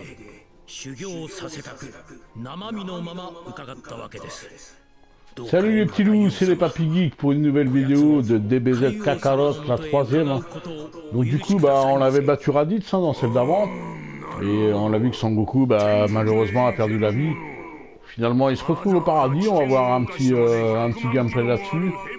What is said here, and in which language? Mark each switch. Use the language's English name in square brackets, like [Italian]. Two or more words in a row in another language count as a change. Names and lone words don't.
[Japanese] 修行させたく生身のまま伺ったわけです。 [French] Salut les petits loups, c'est les Papy Geeks pour une nouvelle vidéo de DBZ Kakarot, la troisième. Hein. Donc du coup, on avait battu Raditz dans celle d'avant. Et on a vu que Son Goku, malheureusement, a perdu la vie. Finalement, il se retrouve au paradis, on va voir un petit gameplay là-dessus.